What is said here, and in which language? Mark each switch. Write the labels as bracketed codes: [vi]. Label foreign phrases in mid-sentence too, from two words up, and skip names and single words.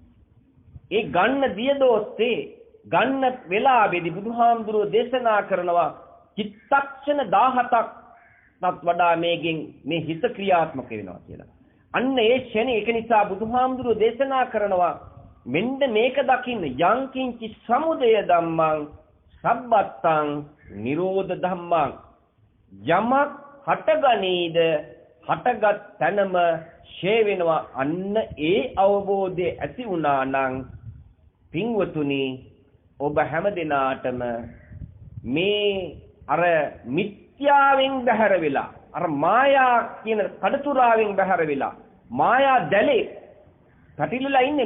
[si] ඒ ගන්න දිය දෝතේ ගන්න වෙලාවේදී බුදුහාමුදුරුවෝ දේශනා කරනවා චිත්තක්ෂණ 17ක් වඩා මේකෙන් මේ හිත ක්‍රියාත්මක වෙනවා කියලා. අන්න ඒ ෂණේ ඒක නිසා බුදුහාමුදුරුවෝ දේශනා කරනවා මෙන්න මේක දකින්න [pi] යංකින්චි සමුදය ධම්මං සබ්බත්තං නිරෝධ ධම්මං [si] යමක් හටගනීද හටගත් තැනම ෂේ වෙනවා. අන්න ඒ අවබෝධය ඇති වුණා නම් පින්වතුනි ඔබ හැමදෙනාටම මේ අර මිත්‍යාවෙන් බැහැර වෙලා අර මායා කියන කඩතුරාවෙන් බැහැර වෙලා මායා දැලේ පැටිලලා ඉන්නේ.